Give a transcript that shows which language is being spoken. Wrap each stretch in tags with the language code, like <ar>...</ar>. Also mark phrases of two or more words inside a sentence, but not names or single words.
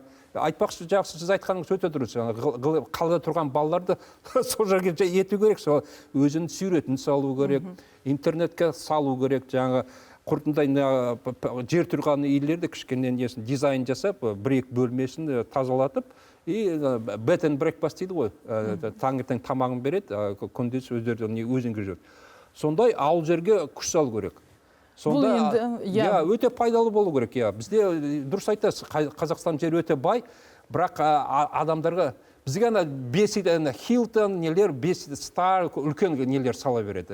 <kk>Айтпақшы, жақсы, сіз айтқаныңыз өте дұрыс. Қалада тұрған балаларды сол жерге ету керек, сол өзін сүйретін салу керек, интернетке салу керек. Жаңа құртындай жер тұрған үйлерді кішкене дизайн жасап, бір-екі бөлмесін тазалатып, и</kk> <en>bed and breakfast</en> <kk>дейді ғой, таңертең тамағын береді, күндіз өздері өзінге жүреді. Сондай ауыл жерге күш салу керек. Сонда өте пайдалы болу керек. Бізде дұрыс айтасыз, Қазақстан жері өте бай, бірақ адамдарға бізге Хилтон, Стар, үлкен нелер сала береді.</kk>